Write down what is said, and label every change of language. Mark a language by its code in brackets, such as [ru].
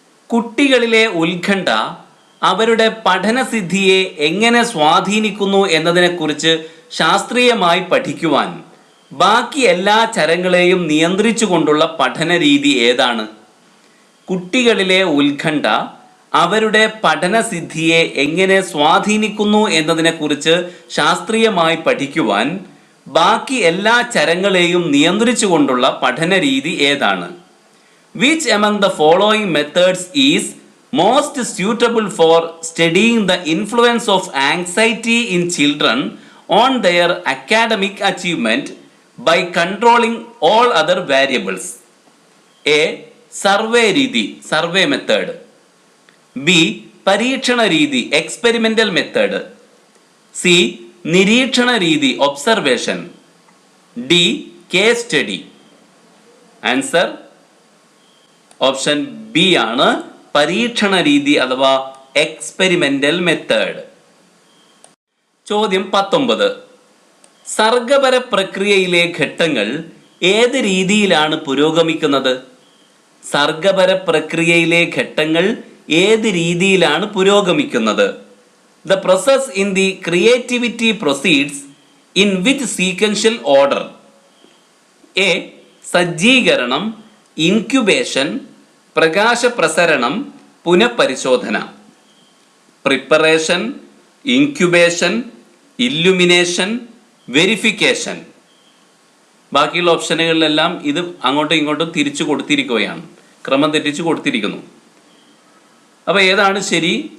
[ml] കുട്ടികളിലെ ഉത്കണ്ഠ അവരുടെ പഠനസിദ്ധിയെ എങ്ങനെ സ്വാധീനിക്കുന്നു എന്നതിനെക്കുറിച്ച് ശാസ്ത്രീയമായി പഠിക്കുവാൻ ബാക്കി എല്ലാ ചരങ്ങളെയും നിയന്ത്രിച്ചുകൊണ്ടുള്ള പഠന രീതി ഏതാണ്? കുട്ടികളിലെ ഉത്കണ്ഠ അവരുടെ പഠനസിദ്ധിയെ എങ്ങനെ സ്വാധീനിക്കുന്നു എന്നതിനെക്കുറിച്ച് ശാസ്ത്രീയമായി പഠിക്കുവാൻ ബാക്കി എല്ലാ ചരങ്ങളെയും നിയന്ത്രിച്ചുകൊണ്ടുള്ള പഠന രീതി ഏതാണ്? [en] Which among the following methods is most suitable for studying the influence of anxiety in children on their academic achievement by controlling all other variables? [ml] A. Survey രീതി, [en] survey method. [ml] B. പരീക്ഷണ രീതി, [en] experimental method. [ml] C. നിരീക്ഷണ രീതി, observation. D. case study. Answer option B ആണ്, പരീക്ഷണ രീതി അഥവാ [en] Experimental method. [ml] ചോദ്യം 19. സർഗപര പ്രക്രിയയിലെ ഘട്ടങ്ങൾ ഏത് രീതിയിലാണ് പുരോഗമിക്കുന്നത്? സർഗപര പ്രക്രിയയിലെ ഘട്ടങ്ങൾ ഏത് രീതിയിലാണ് പുരോഗമിക്കുന്നത്? [en] The process in the creativity proceeds in which sequential order? A. [ml] സജ്ജീകരണം, incubation, പ്രകാശപ്രസരണം, പുനഃപരിശോധന. [en] Preparation, incubation, illumination, verification. [ml] ബാക്കിയുള്ള ഓപ്ഷനുകളിലെല്ലാം ഇത് അങ്ങോട്ടും ഇങ്ങോട്ടും തിരിച്ചു കൊടുത്തിരിക്കുകയാണ്, ക്രമം തെറ്റിച്ചു കൊടുത്തിരിക്കുന്നു. അപ്പോൾ ഏതാണ് ശരി?